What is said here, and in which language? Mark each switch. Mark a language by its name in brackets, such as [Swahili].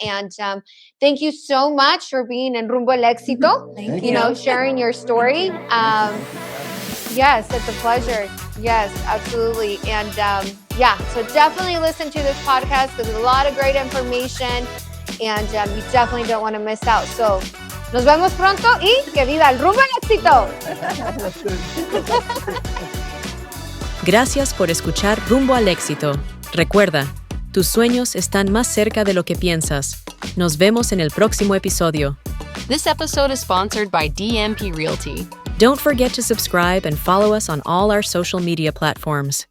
[English] And thank you so much for being in Rumbo al Éxito. Thank You sharing your story. Yes, it's a pleasure. Yes, absolutely. And so definitely listen to this podcast because there's a lot of great information. And you definitely don't want to miss out. [Spanish] So, nos vemos pronto y que viva el rumbo al éxito. Gracias por escuchar Rumbo al Éxito. Recuerda, tus sueños están más cerca de lo que piensas. Nos vemos en el próximo episodio. [English] This episode is sponsored by DMP Realty. Don't forget to subscribe and follow us on all our social media platforms.